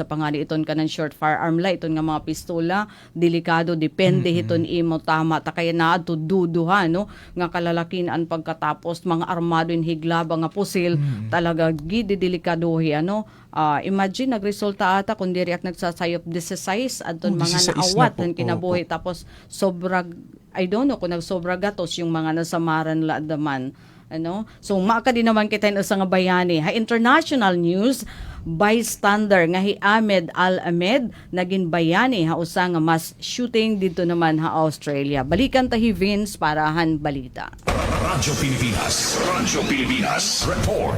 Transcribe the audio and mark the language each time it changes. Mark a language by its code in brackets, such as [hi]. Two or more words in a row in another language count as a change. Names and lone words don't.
[war] pa nga iton kanan short firearm la iton nga mga pistola, delikado depende hiton imo tama ta kaya na adto duduha no nga kalalakinan pagkatapos mga armado in higlaba nga pusil talaga gidi delikadohi imagine nagresulta ata kun diri ak nagsasayop 16 adton mga naawat ng kinabuhi tapos sobra [en] I don't know [war] kung nagsobra gatos yung mga nasamaran la daman so maka din naman kita sa nga bayani ha [en] international news. [war] Bystander nga hi Ahmed Al-Ahmed naging bayani ha usa nga mass shooting dito naman ha Australia. Balikan tahi Vince para han balita. Radyo Pilipinas report.